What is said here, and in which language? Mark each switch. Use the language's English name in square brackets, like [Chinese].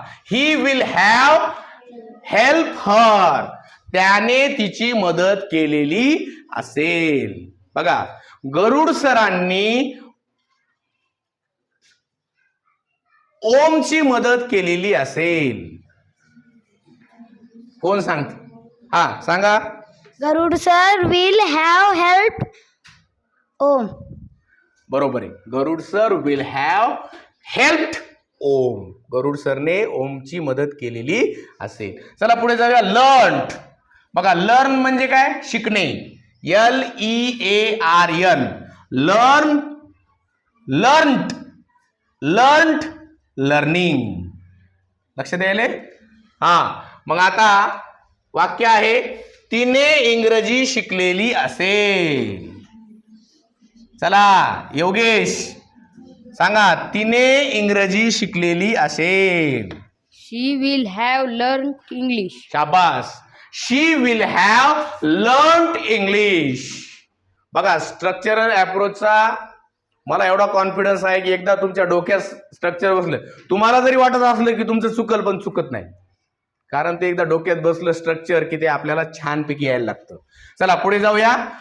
[English] He will have help her. [Marathi] त्याने तिची मदत केलेली असेल. बघा, गरुड सरांनी ओमची मदत केलेली असेल. कोण सांगत? सांगा. [English] Garud sir will have helped Om. [Marathi] बरोबर आहे. [English] Garud sir will have helped Om. [Marathi] गरुड सरने ओमची मदत केलेली असेल. चला पुढे जाऊया. लर्न्ड. बघा, लर्न म्हणजे काय? शिकणे. [English] LEARN. Learn, learned, learned, learning. [Marathi] लक्ष द्यायले. मग आता वाक्य आहे, तिने इंग्रजी शिकलेली असेल. चला योगेश सांगा. तिने इंग्रजी शिकलेली असेल. [English] She will have learned English. [Marathi] शाबास. [English] She will have learned English. [Marathi] बघा, स्ट्रक्चरल अप्रोचचा मला एवढा कॉन्फिडन्स आहे की एकदा तुमच्या डोक्यात स्ट्रक्चर बसलं, तुम्हाला जरी वाटत असलं की तुमचं चुकल, पण चुकत नाही, कारण ते एकदा डोक्यात बसलं स्ट्रक्चर की ते आपल्याला छानपैकी यायला लागतं. चला पुढे जाऊया.